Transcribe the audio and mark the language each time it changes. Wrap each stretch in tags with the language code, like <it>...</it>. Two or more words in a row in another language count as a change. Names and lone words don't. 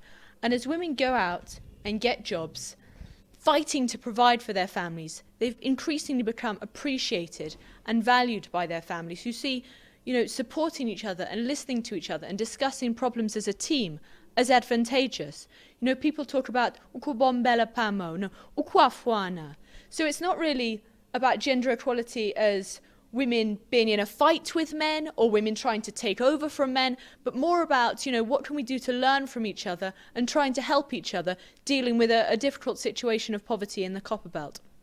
<en>And as women go out and get jobs, fighting to provide for their families, they've increasingly become appreciated and valued by their families, who see, you know, supporting each other and listening to each other and discussing problems as a team as advantageous. You know, people talk about</en> <bem>ukubombela pamo, no, ukwafuana.</bem> <en>So it's not really about gender equality as women being in a fight with men or women trying to take over from men, but more about, you know, what can we do to learn from each other and trying to help each other dealing with a difficult situation of poverty in the Copperbelt.</en>